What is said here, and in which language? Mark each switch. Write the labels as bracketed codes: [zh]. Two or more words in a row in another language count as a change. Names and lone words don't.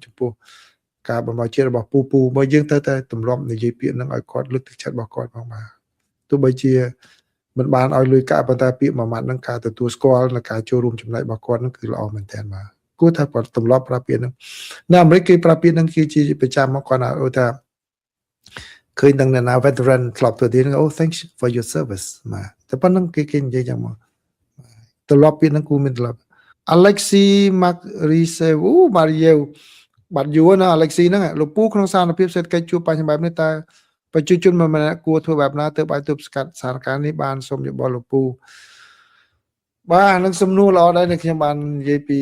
[km] ចំពោះការបម្រើជាតិរបស់ពូបើយើងទៅតែទម្លាប់និយាយពាក្យហ្នឹងឲ្យគាត់លើកទឹកចិត្តរបស់គាត់ផងបាទទោះបីជាមិនបាន ឲ្យលុយកាក់ប៉ុន្តែពាក្យមួយម៉ាត់ហ្នឹងការទទួលស្គាល់និងការចូលរួមចំណែករបស់គាត់ហ្នឹងគឺល្អមែនទែនបាទគួរថាគាត់ទម្លាប់ប្រើពាក្យហ្នឹងនៅអាមេរិកគេប្រើពាក្យហ្នឹងគឺជាប្រចាំមកគាត់ថាឃើញដល់ណា veteran ធ្លាប់ទៅទៀតអូ [en] thanks for your service [km] បាទតែប៉ុណ្្នឹងគេនិយាយយ៉ាងមកទម្លាប់ពាក្យហ្នឹងគួរមានទម្លាប់ Alexi Makrisev Mario បាត់យូរណា Alexi ហ្នឹងលោកពូក្នុងសារភាពសេដ្ឋ កិច្ចជួបបញ្ហាបែបនេះតើប្រជាជនម្នាក់គួរធ្វើបែបណាទៅអាចទប់ស្កាត់សារការនេះបានសូមយោបល់លោកពូបាទនឹងសំណួរល្អដែរដែលខ្ញុំបាននិយាយពី